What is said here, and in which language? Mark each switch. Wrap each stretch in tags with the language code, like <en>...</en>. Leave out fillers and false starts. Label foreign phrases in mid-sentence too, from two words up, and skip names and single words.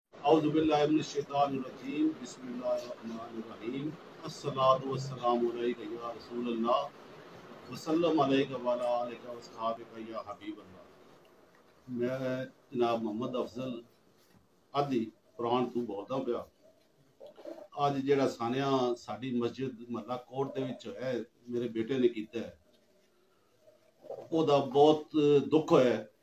<ar>أعوذ بالله من الشيطان الرجيم بسم الله الرحمن الرحيم الصلاة والسلام عليك يا رسول الله وسلم عليك وعلى آلك وأصحابك يا حبيب الله.</ar> <pa>میں جناب محمد افضل آدی قرآن تُو بولدا پیا. اج جہڑا سانیہ ساڈی مسجد محلہ کوٹ دے وچ ہے میرے بیٹے نے کیتا ہے، اوہدا بہت دکھ ہویا.</pa>